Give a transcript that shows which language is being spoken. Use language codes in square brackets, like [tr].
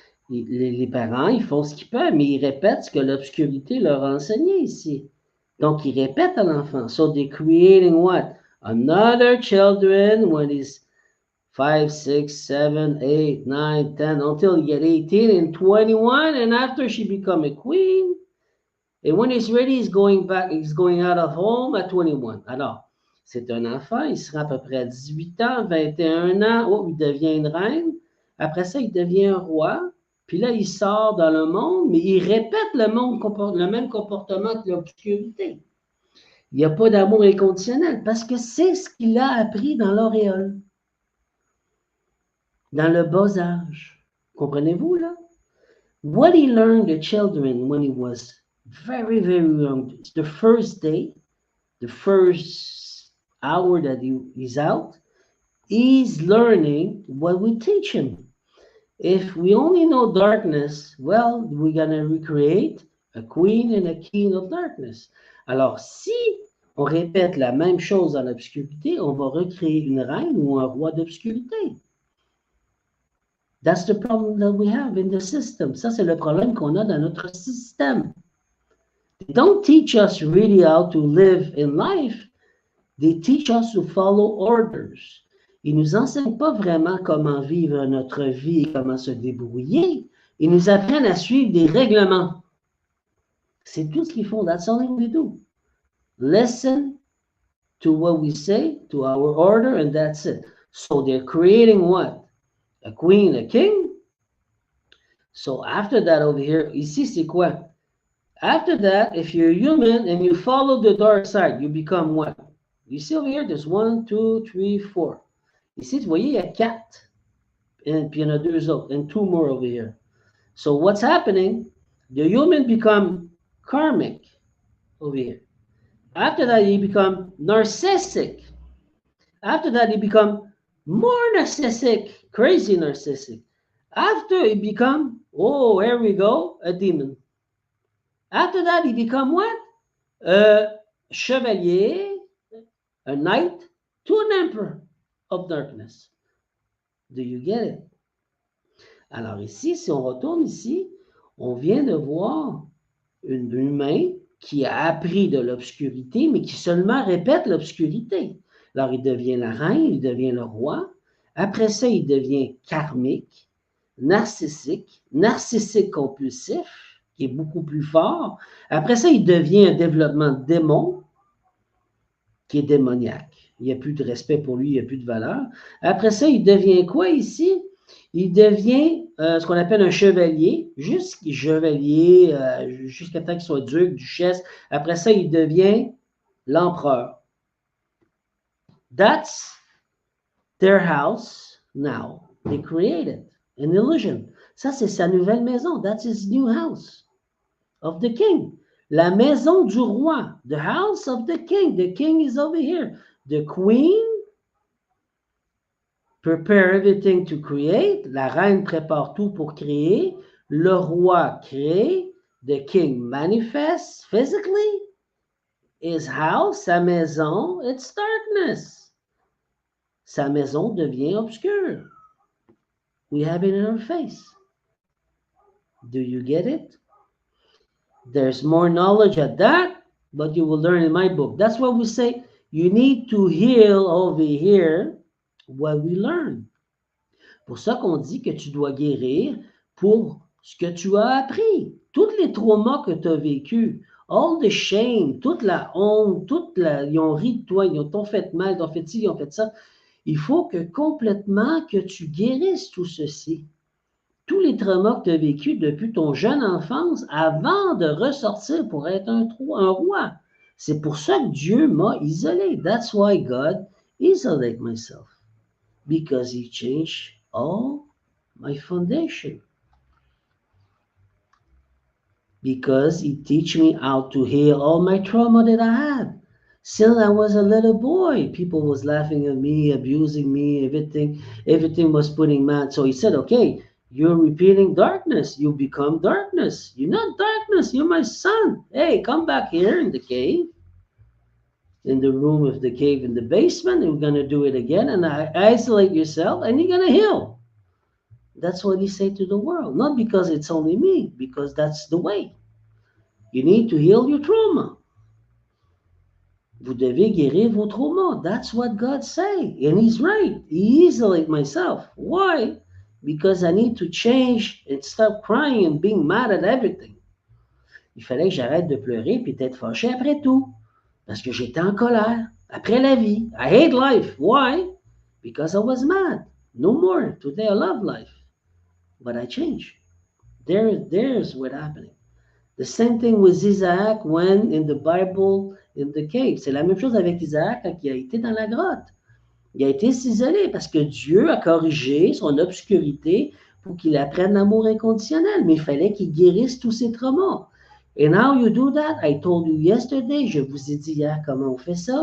[fr] Les parents, ils font ce qu'ils peuvent, mais ils répètent ce que l'obscurité leur a enseigné ici. Donc, ils répètent à l'enfant. [en] So, they're creating what? Another children when he's 5, 6, 7, 8, 9, 10, until he get 18 and 21, and after she become a queen. And when he's ready, he's going back, he's going out of home at 21. [fr] Alors, c'est un enfant, il sera à peu près à 18 ans, 21 ans, oh, il devient une reine. Après ça, il devient un roi. Puis là, il sort dans le monde, mais il répète le même comportement que l'obscurité. Il n'y a pas d'amour inconditionnel parce que c'est ce qu'il a appris dans l'auréole, dans le bas âge. Comprenez-vous, là? [en] What he learned the children when he was very, very young, the first day, the first hour that he's out, he's learning what we teach him. If we only know darkness, well, we're going to recreate a queen and a king of darkness. [fr] Alors, si on répète la même chose dans l'obscurité, on va recréer une reine ou un roi d'obscurité. [en] That's the problem that we have in the system. [fr] Ça, c'est le problème qu'on a dans notre système. [en] They don't teach us really how to live in life. They teach us to follow orders. [fr] Ils nous enseignent pas vraiment comment vivre notre vie et comment se débrouiller. Ils nous apprennent à suivre des règlements. C'est tout ce qu'ils font. [en] That's all they do. Listen to what we say, to our order, and that's it. So they're creating what? A queen, a king. So after that over here, [fr] ici c'est quoi? [en] After that, if you're human and you follow the dark side, you become what? You see over here, there's 1, 2, 3, 4. [fr] Ici, vous voyez, il y a 4. And puis il y en a 2 autres. [en] And 2 more over here. So what's happening? The human become karmic over here. After that, he become narcissistic. After that, he become more narcissistic, crazy narcissistic. After he become, oh, here we go, a demon. After that, he become what? A chevalier, a knight, to an emperor of darkness. Do you get it? [fr] Alors ici, si on retourne ici, on vient de voir un humain qui a appris de l'obscurité, mais qui seulement répète l'obscurité. Alors il devient la reine, il devient le roi. Après ça, il devient karmique, narcissique compulsif, qui est beaucoup plus fort. Après ça, il devient un développement de démon, qui est démoniaque. Il n'y a plus de respect pour lui, il n'y a plus de valeur. Après ça, il devient quoi ici? Il devient ce qu'on appelle un chevalier, jusqu'à temps qu'il soit duc, duchesse. Après ça, il devient l'empereur. [en] That's their house now. They created an illusion. [fr] Ça, c'est sa nouvelle maison. [en] That's his new house of the king. [fr] La maison du roi. [en] The house of the king. The king is over here. The queen prepare everything to create. [fr] La reine prépare tout pour créer. Le roi crée. [en] The king manifests physically. His house, [fr] sa maison, [en] it's darkness. [fr] Sa maison devient obscure. [en] We have it in our face. Do you get it? There's more knowledge at that, but you will learn in my book. That's why we say you need to heal over here what we learn. [fr] Pour ça qu'on dit que tu dois guérir pour ce que tu as appris. Tous les traumas que tu as vécus, [en] all the shame, [fr] toute la honte, ils ont ri de toi, ils t'ont fait mal, ils ont fait ci, ils ont fait ça. Il faut que complètement que tu guérisses tout ceci. Tous les traumas que tu as vécus depuis ton jeune enfance avant de ressortir pour être un roi. C'est pour ça que Dieu m'a isolé. [en] That's why God isolate myself. Because he changed all my foundation. Because he teach me how to heal all my trauma that I had. Since I was a little boy, people was laughing at me, abusing me, everything was putting mad. So he said, okay, you're repeating darkness. You become darkness. You're not darkness. You're my son. Hey, come back here in the cave, in the room of the cave in the basement, and we're going to do it again. And isolate yourself, and you're going to heal. That's what he said to the world. Not because it's only me, because that's the way. You need to heal your trauma. [fr] Vous devez guérir vos traumas. [en] That's what God say. And he's right. He isolate myself. Why? Because I need to change and stop crying and being mad at everything. [fr] Il fallait que j'arrête de pleurer puis d'être fâché après tout. Parce que j'étais en colère. Après la vie. [en] I hate life. Why? Because I was mad. No more. Today I love life. But I changed. There's what happening. The same thing with Isaac when in the Bible in the cave. [fr] C'est la même chose avec Isaac quand il a été dans la grotte. Il a été isolé parce que Dieu a corrigé son obscurité pour qu'il apprenne l'amour inconditionnel. Mais il fallait qu'il guérisse tous ses traumas. [en] And how you do that? I told you yesterday, [fr] je vous ai dit hier comment on fait ça.